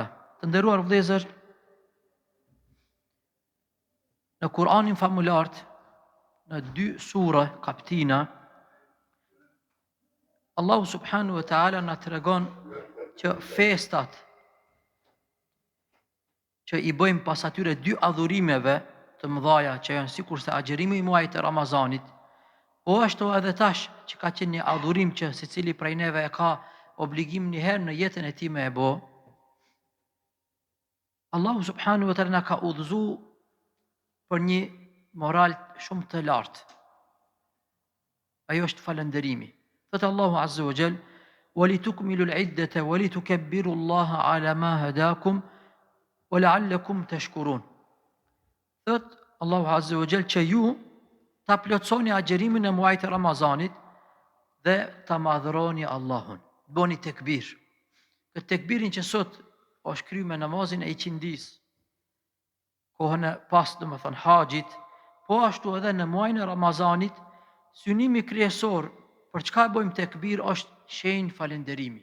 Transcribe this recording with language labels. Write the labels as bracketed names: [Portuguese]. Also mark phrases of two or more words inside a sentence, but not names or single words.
[Albanian] Të nderuar vëllezër, në Kur'anin famulart, në 2 sura kaptina, Allahu [Arabic] سبحانه وتعالى [Albanian] na tregon që festat që i bëjmë pas atyre 2 adhurimeve të mëdhaja që janë sikurse agjerimi i muajit të Ramazanit, po ashtu edhe tash që ka qenë një adhurim që secili prej neve e ka obligim një herë në jetën e tij me e bë. Allahu [Arabic] سبحانه وتعالى [Albanian] na ka udhëzuar për një moral shumë të lartë. Ajo është falënderimi. Thot Allahu [Arabic] عز وجل: "ولتكملوا العدة ولتكبروا الله على ما هداكم ولعلكم تشكرون." [Albanian] Thot Allahu [Arabic] عز وجل [Albanian] që ju ta plotësoni agjerimin e muajit të Ramazanit dhe ta madhëroni Allahun. Bëni tekbir. Këtë tekbirin që sot është kryer me namazin e iqindis, kohën e pas domethënë haxhit, po ashtu edhe në muajin e Ramazanit, synimi kryesor për çka bëjmë tekbir është shenjë falënderimi.